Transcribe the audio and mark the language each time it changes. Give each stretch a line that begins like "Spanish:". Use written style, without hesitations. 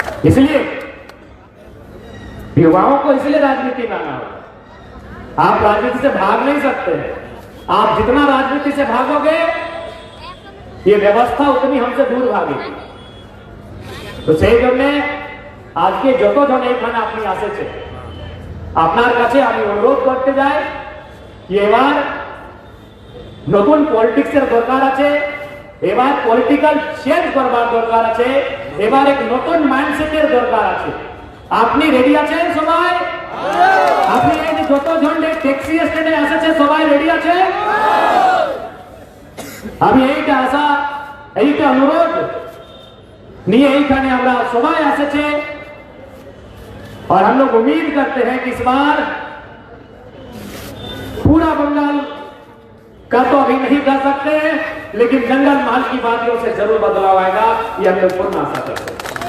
Hindi: इसलिए युवाओं को इसलिए राजनीति में आना होगा। आप राजनीति से भाग नहीं सकते हैं। आप जितना राजनीति से भागोगे ये व्यवस्था उतनी हमसे दूर भागेगी।
Bangla: तो সেই জন্য আজকে যতজন এখানে আপনি আসেছে আপনার কাছে আমি অনুরোধ করতে যাই कि এবার নতুন পলিটিক্সের দরকার আছে, এবার পলিটিক্যাল চেঞ্জ করবার দরকার আছে, এবার এক নতুন মাইন্ডসেটের দরকার আছে। আপনি রেডি আছেন সবাই? আপনি এই যে যতজন ট্যাক্সি স্ট্যান্ডে আসেছে সবাই রেডি আছে? আমি এইটা আশা, এইটা অনুরোধ নিয়ে এইখানে আমরা সবাই আসেছে।
Hindi: और हम लोग उम्मीद करते हैं कि इस बार पूरा बंगाल का तो अभी नहीं कर सकते, लेकिन जंगल महल की बातियों से जरूर बदलाव आएगा, ये हम लोग पूर्ण आशा करते हैं।